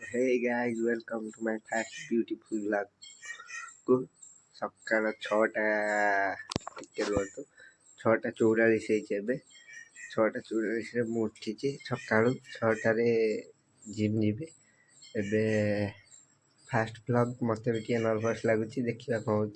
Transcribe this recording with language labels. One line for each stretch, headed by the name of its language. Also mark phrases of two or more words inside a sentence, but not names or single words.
English: Hey guys, welcome to my first beautiful vlog
Odia: କୁ ସକାଳ 6ଟା ଟିକେ ରୁହନ୍ତୁ 6:44 ହେଇଛି ଏବେ 6:44ରେ ମୁଁ ଉଠିଛି ସକାଳୁ 6ଟାରେ ଜିମ୍ ଯିବି ଏବେ
English: first vlog
Odia: ମୋତେ ବି ଟିକେ ନର୍ଭସ୍ ଲାଗୁଛି ଦେଖିବା କ'ଣ ହେଉଛି।